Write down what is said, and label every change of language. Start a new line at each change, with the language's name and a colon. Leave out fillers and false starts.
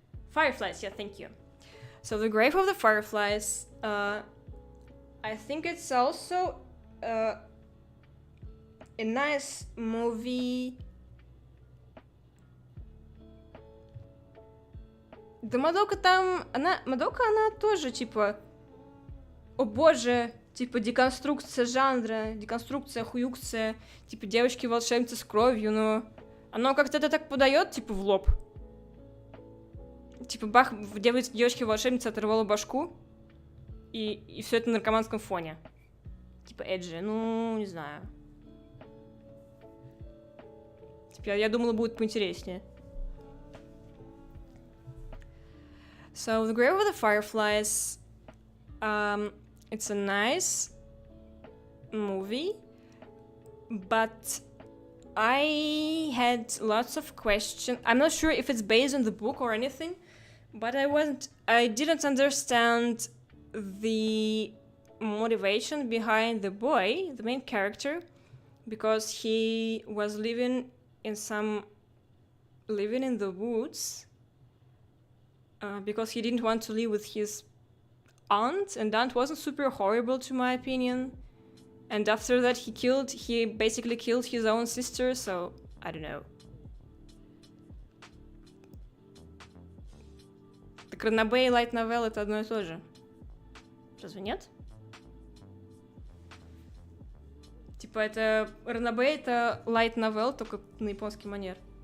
English: Fireflies, yeah, thank you. So the Grave of the Fireflies, I think it's also a nice movie.
Russian: Да Мадока там, она тоже типа, о боже, Типа деконструкция жанра, деконструкция, хуюкция, типа девочки-волшебницы с кровью, но оно как-то это так подает, типа в лоб. Типа бах, в девочке-волшебнице оторвало башку, и все это на наркоманском фоне. Типа эджи, ну, не знаю. Типа я думала, будет поинтереснее.
English: So, The Grave of the Fireflies, it's a nice movie, but I had lots of questions. I'm not sure if it's based on the book or anything, but I didn't understand the motivation behind the boy, the main character, because he was living in the woods, because he didn't want to live with his aunt, and aunt wasn't super horrible to my opinion. And after that he basically killed his own sister, so I don't know.
Russian: Так ранобэ и light novel это одно и то же. Разве нет? Типа это ранобэ это light novel, только на японский манер.